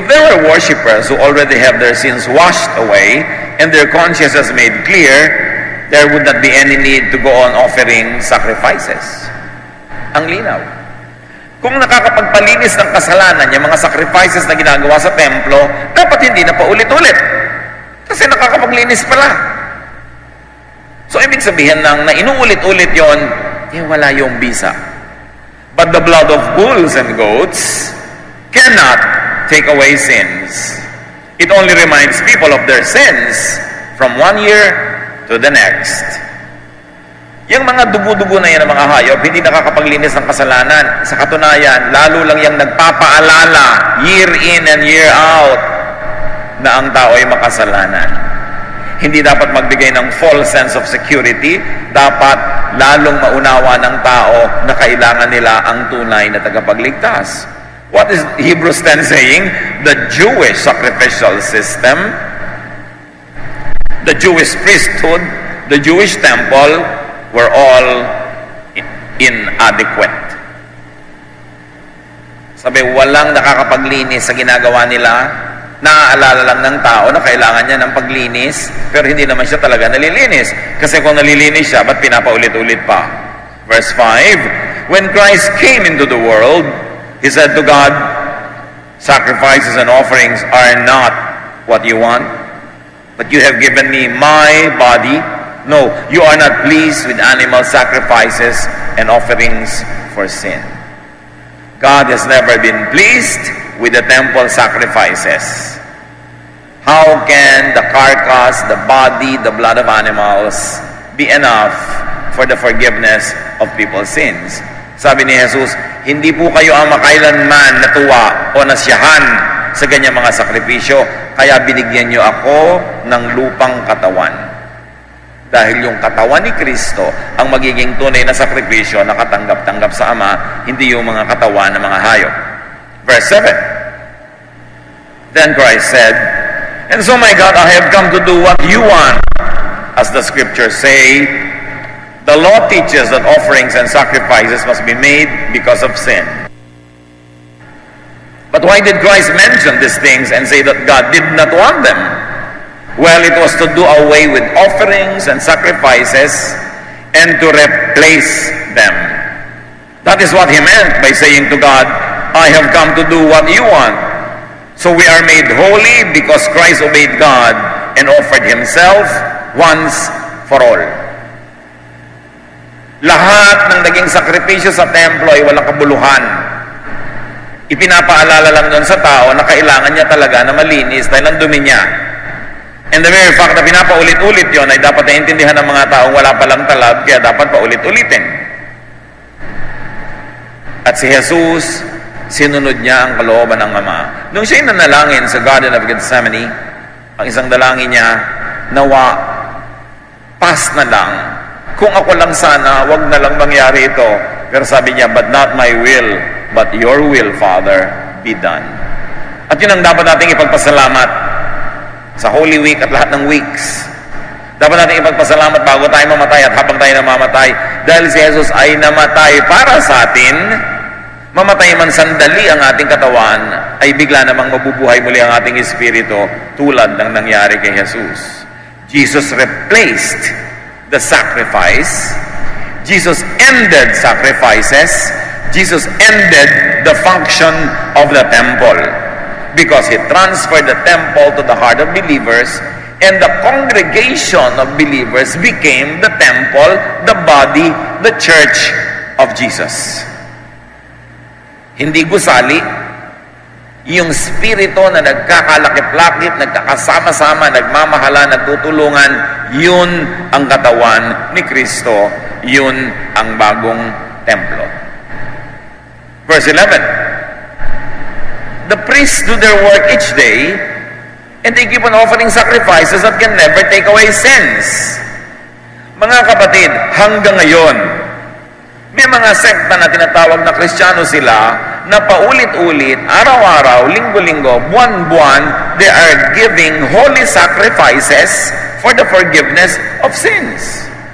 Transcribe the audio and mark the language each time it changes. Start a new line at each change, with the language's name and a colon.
English: If there are worshippers who already have their sins washed away and their consciences made clear, there would not be any need to go on offering sacrifices.
Filipino: Ang linaw. Kung nakakapagpalinis ng kasalanan yung mga sacrifices na ginagawa sa templo, dapat hindi na paulit-ulit. Kasi nakakapaglinis pala. So, ibig sabihin na inuulit-ulit yon, wala yung bisa. But the blood of bulls and goats cannot take away sins. It only reminds people of their sins from one year to the next. Yung mga dugo-dugo na yan ng mga hayop, hindi nakakapaglinis ng kasalanan. Sa katunayan, lalo lang yung nagpapaalala
English: year in and year out
Filipino: na ang tao ay makasalanan. Hindi dapat magbigay ng
English: false sense of security.
Filipino: Dapat lalong maunawa ng tao na kailangan nila ang tunay na tagapagligtas.
English: What is Hebrews 10 saying? The Jewish sacrificial system, the Jewish priesthood, the Jewish temple were all inadequate.
Filipino: Sabi, walang nakakapaglinis sa ginagawa nila. Naaalala lang ng tao na kailangan niya ng paglinis, pero hindi naman siya talaga nalilinis. Kasi kung nalilinis siya, ba't pinapaulit-ulit pa?
English: Verse 5, when Christ came into the world, He said to God, sacrifices and offerings are not what you want, but you have given me my body. No, you are not pleased with animal sacrifices and offerings for sin. God has never been pleased with the temple sacrifices. How can the carcass, the body, the blood of animals be enough for the forgiveness of people's sins?
Filipino: Sabi ni Jesus, hindi po kayo ang makailanman natuwa o nasyahan sa ganyang mga sakripisyo, kaya binigyan niyo ako ng lupang katawan. Dahil yung katawan ni Kristo ang magiging tunay na sakripisyo na katanggap-tanggap sa Ama, hindi yung mga katawan ng mga hayop.
English: Verse 7, then Christ said, and so my God, I have come to do what you want. As the scriptures say, the law teaches that offerings and sacrifices must be made because of sin. But why did Christ mention these things and say that God did not want them? Well, it was to do away with offerings and sacrifices and to replace them. That is what He meant by saying to God, I have come to do what you want. So we are made holy because Christ obeyed God and offered Himself once for all.
Filipino: Lahat ng naging sakripisyo sa templo ay walang kabuluhan. Ipinapaalala lang doon sa tao na kailangan niya talaga na malinis dahil ang dumi niya.
English: And the very fact
Filipino: na pinapaulit-ulit yon ay dapat naintindihan ng mga taong wala palang talab, kaya dapat paulit-ulitin. At si Jesus, sinunod niya ang kalooban ng Ama. Nung siya'y nanalangin sa Garden of Gethsemane, ang isang dalangin niya, nawa, pas na lang. Kung ako lang sana, wag na lang mangyari ito. Pero sabi niya,
English: but not my will, but your will, Father, be done.
Filipino: At yun ang dapat nating ipagpasalamat sa Holy Week at lahat ng weeks. Dapat nating ipagpasalamat bago tayo mamatay at habang tayo namamatay. Dahil si Jesus ay namatay para sa atin, mamatay man sandali ang ating katawan, ay bigla namang mabubuhay muli ang ating espiritu tulad ng nangyari kay Jesus.
English: Jesus replaced the sacrifice. Jesus ended sacrifices. Jesus ended the function of the temple because He transferred the temple to the heart of believers, and the congregation of believers became the temple, the body, the church of Jesus.
Filipino: Hindi gusali, yung spirito na nagkakalakip-lakip, nagkakasama-sama, nagmamahala, nagtutulungan, yun ang katawan ni Kristo, yun ang bagong templo.
English: Verse 11, the priests do their work each day, and they keep on offering sacrifices that can never take away sins.
Filipino: Mga kapatid, hanggang ngayon, may mga sekta na tinatawag na Kristiyano sila na paulit-ulit, araw-araw, linggo-linggo, buwan-buwan,
English: they are giving holy sacrifices for the forgiveness of sins.